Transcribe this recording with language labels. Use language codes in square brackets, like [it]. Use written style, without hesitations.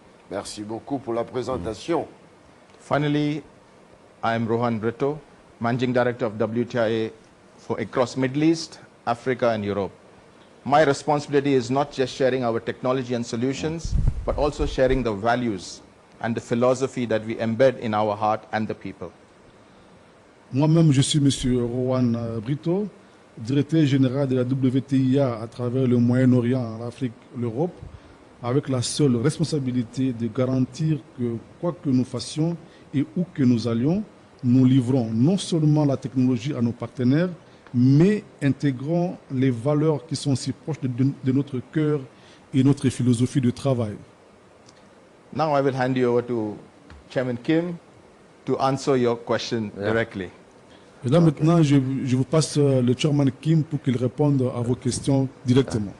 [fr] Merci beaucoup pour la présentation. [en] Finally, I am Rohan Brito, Managing Director of WTIA for across Middle East, Africa, and Europe. My responsibility is not just sharing our technology and solutions, but also sharing the values and the philosophy that we embed in our heart and the people. [fr] Moi-même, je suis M. Rohan Brito, directeur général de la WTIA à travers le Moyen-Orient, l'Afrique, l'Europe, avec la seule responsabilité de garantir que quoi que nous fassions et où que nous allions, nous livrons non seulement la technologie à nos partenaires, mais intégrons les valeurs qui sont si proches de notre cœur et notre philosophie de travail. [en] Now I will hand you over to Chairman Kim to answer your question directly. [fr] Et là maintenant, je vous passe le chairman Kim pour qu'il réponde à vos questions directement.